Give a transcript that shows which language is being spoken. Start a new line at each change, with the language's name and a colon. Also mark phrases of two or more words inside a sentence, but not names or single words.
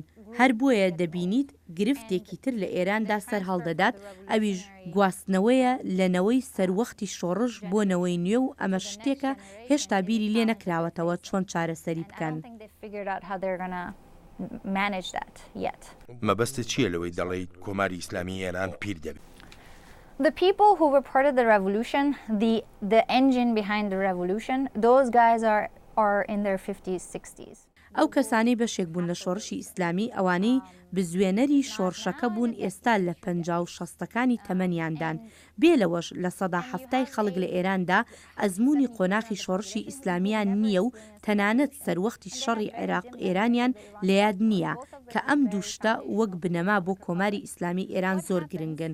Central Kurdish: هەر بۆیە دەبینیت گرفتێکی تر لە ئێراندا سەر هەڵدەدات، ئەویش گواستنەوەیە لەنەوەی سەروەختی شۆڕش بۆ نەوەی نوێ و ئەمە شتێکە هێشتا بیری لێ نەکراوەتەوە چۆن چارەسەری بکەن. مەبەستە چییە لەوەی دەڵێیت کۆماری ئیسلامی ئێران پیر دەبێت؟
English: The people who reported the revolution, the engine behind the revolution, those guys are in their 50s, 60s.
Central Kurdish: ئەو کەسانی بەشێک بوون لە شۆڕشی ئیسلامی ئەوانەی بزوێنەری شۆڕشەکە بوون ئێستا لە 50 و 60ەکانی تەمەنیاندان. بێ لەوەش لە سەدا هەفتای خەڵک لە ئێراندا ئەزمموی قۆناغی شۆڕشی ئیسلامیان نییە و تەنانەت سەروەختی شەڕی عێراق ئێرانیان لە یاد نییە کە ئەم دووشتە وەک بنەما بۆ کۆماری ئیسلامی ئێران زۆر گرنگن.